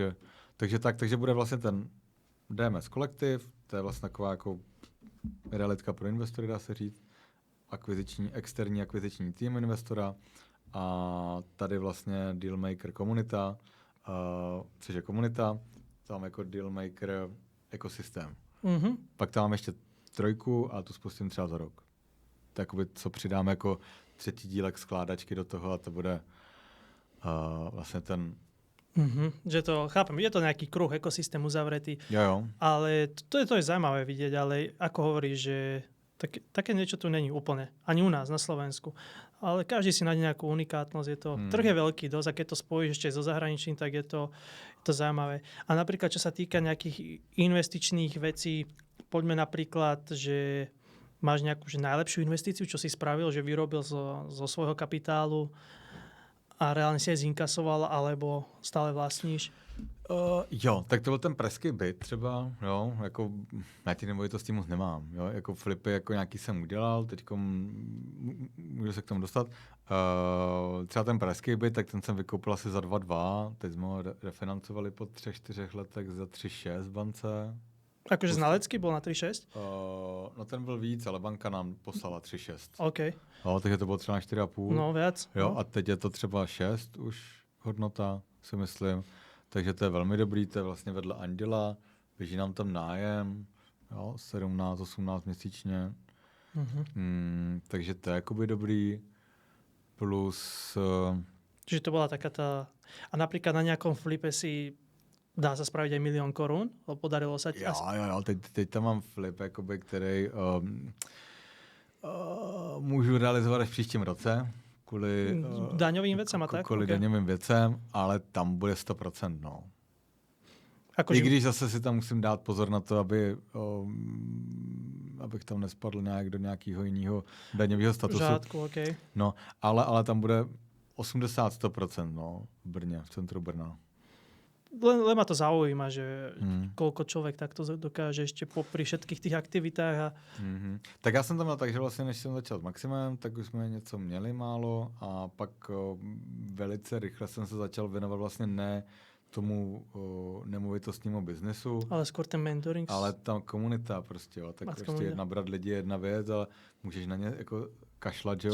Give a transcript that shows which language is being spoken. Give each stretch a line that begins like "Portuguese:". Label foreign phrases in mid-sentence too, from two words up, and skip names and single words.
Czech: Takže bude vlastně ten DMS kolektiv, to je vlastně taková jako realitka pro investory, dá se říct, externí akviziční tým investora a tady vlastně Dealmaker komunita, což je komunita, tam jako Dealmaker ekosystém. Mm-hmm. Pak tam mám ještě 3 a tu spustím třeba za rok. Takový, co přidám jako 3. dílek skládačky do toho a to bude vlastně ten... Mm-hmm. Že to,
Slovak: chápem, je to nejaký kruh, ekosystém uzavretý.
Czech: Jo.
Slovak: Ale to je zaujímavé vidieť, ale ako hovoríš, že také niečo tu není úplne. Ani u nás na Slovensku. Ale každý si nájde nejakú unikátnosť. Je to, trh je veľký dosť a keď to spojíš ešte so zahraničím, tak je to zaujímavé. A napríklad, čo sa týka nejakých investičných vecí, poďme napríklad, že máš nejakú najlepšiu investíciu, čo si spravil, že vyrobil zo svojho kapitálu a reálne si aj zinkasoval, alebo stále vlastníš?
Czech: Jo, tak to byl ten pražský byt třeba, jo, jako já ty nemovitosti moc nemám, jo, jako flipy jako nějaký jsem udělal, teďko můžu se k tomu dostat. Třeba ten pražský byt, tak ten jsem vykoupil asi za 2,2, teď jsme ho refinancovali po 3-4 letech za 3,6 v bance.
Slovak: Akože znalecký byl na 3,6?
Czech: No ten byl víc, ale banka nám poslala 3,6. OK. Jo, takže to bylo třeba na 4,5.
Slovak: No viac.
Czech: Jo, no. A teď je to třeba 6 už hodnota, si myslím. Takže to je velmi dobrý, to je vlastně vedle Anděla, běží nám tam nájem, jo, 17-18 měsíčně. Mm-hmm. Takže to je jakoby dobrý. Plus...
Slovak: Čiže to bola taká tá... A napríklad na nejakom flipe si dá sa spraviť aj 1 000 000 korún? Podarilo sa ti?
Czech: Jo, teď tam mám flip, jakoby, který můžu realizovat až v příštím roce. Kvůli daňovým věcem a tak? Kvůli daňovým věcem, ale tam bude 100%, no.
Slovak: Ako
Czech: I když zase si tam musím dát pozor na to, abych tam nespadl nějak do nějakého jiného daňového statusu. Žádku, okay. No, ale tam bude 80-100%, no, v Brně, v centru Brna.
Slovak: len ma to zaujíma, že koľko človek takto dokáže ešte popri všetkých těch aktivitách.
Czech: Tak já jsem tam měl tak, že vlastně než jsem začal s Maximem, tak už jsme něco měli málo a pak velice rychle jsem se začal věnovat vlastně ne tomu nemovitostnímu biznesu.
Slovak: Ale skôr ten mentoring.
Czech: Ale tam komunita prostě, jo. Tak prostě nabrat lidi je jedna věc, ale můžeš na ně jako kašlat, že jo.